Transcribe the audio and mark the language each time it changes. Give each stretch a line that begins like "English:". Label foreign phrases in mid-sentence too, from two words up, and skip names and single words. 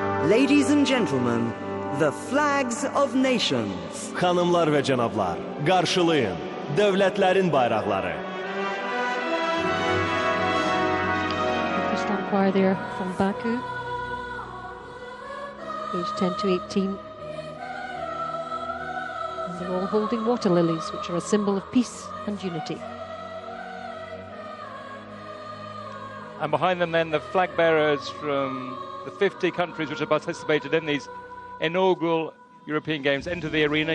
English: Ladies and gentlemen, the flags of nations.
Azerbaijani: Xanımlar və cənablar, qarşılayın dövlətlərin bayraqları.
English: Pakistan choir there from Baku, aged 10 to 18. And they're all holding water lilies, which are a symbol of peace and unity. And behind them then the flag bearers from the 50 countries which have participated in these inaugural European Games enter the arena.